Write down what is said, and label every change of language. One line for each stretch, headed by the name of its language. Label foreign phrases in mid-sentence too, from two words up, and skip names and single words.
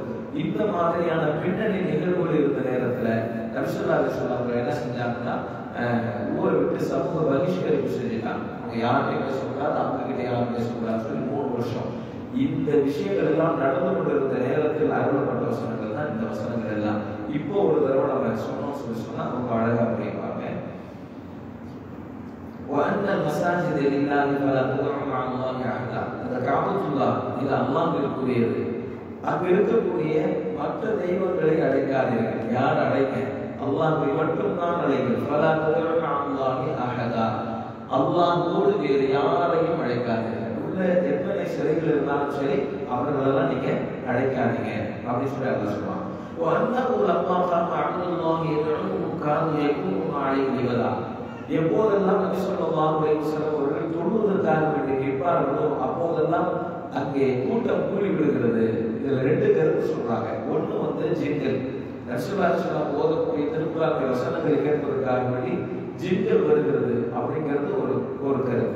Tamil: இந்த மாதிரியான பின்னணி நிகழ்வுகள் இருந்த நேரத்துல நபி
Arabic: صلى الله عليه وسلم
Tamil: என்ன செஞ்சாங்கன்னா, ஊரை விட்டு சமூக பகிஷ்கரிப்பு செஞ்சுட்டாங்க. அவங்க யார்கிட்ட பேசக்கூடாது, அவங்க கிட்ட யாரும் பேசக்கூடாதுன்னு சொல்லி 3 வருஷம். இந்த விஷயங்கள் எல்லாம் நடந்து கொண்டிருந்த நேரத்தில் அருளப்பட்ட வசனங்கள் தான் இந்த வசனங்கள் எல்லாம். இப்போ ஒரு தடவை நம்ம சொன்னோம் சொல்லி சொன்னா ரொம்ப அழகா புரியுவாங்க.
Arabic: وأن المساجد لله فلا تدعوا مع الله أحدا.
Tamil: அந்த காபத்துல்லாஹ் இது அல்லாஹ்விற்குரியது. அங்கு இருக்கக்கூடிய மற்ற தெய்வங்களை அழைக்காதீர்கள். யார் அழைக்க? அல்லாஹ்வை மட்டும்தான் அழைங்கள்.
Arabic: فلا تدعوا مع الله أحدا.
Tamil: அல்லாஹ்வோடு வேறு யாரையும் அழைக்காதீர்கள். உள்ள எத்தனை சிலைகள் இருந்தாலும் சரி அவர்களெல்லாம் நீங்க அழைக்காதீங்க அப்படின்னு சொல்லி அல்லாஹ் சொல்றான்.
Arabic: وأنه لما قام عبد الله يدعوهم كانوا يكونون عليه لبدا.
Tamil: எப்போதெல்லாம் நபி
Arabic: صلى الله عليه وسلم
Tamil: அவர்கள் தொழுவதற்காக வேண்டி கேட்பார்களோ அப்போதெல்லாம் அங்கே கூட்டம் கூடி விடுகிறது. இதுல ரெண்டு கருத்து சொல்றாங்க. ஒண்ணு ஜின்கள், ரசூலுல்லாஹி ஓதக்கூடிய திருக்குறான் வசனங்களை கேட்பதற்காக வேண்டி ஜின்கள் வருகிறது அப்படிங்கிறது ஒரு கருத்து.